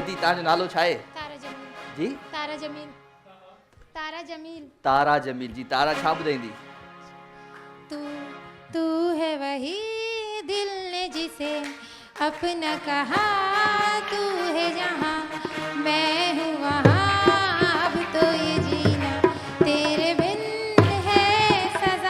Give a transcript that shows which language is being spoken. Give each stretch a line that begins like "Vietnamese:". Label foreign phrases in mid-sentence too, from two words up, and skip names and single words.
Sindhi: तव्हांजो नालो छा आहे? तारा जमील जी तारा जमील तारा जमील तारा जमील जी। तारा छा ॿुधाईंदी?
Hindi: तू तू है वही दिल ने जिसे अपना कहा, तू है जहाँ मैं हूँ वहाँ, अब तो ये जीना तेरे बिन है सजा।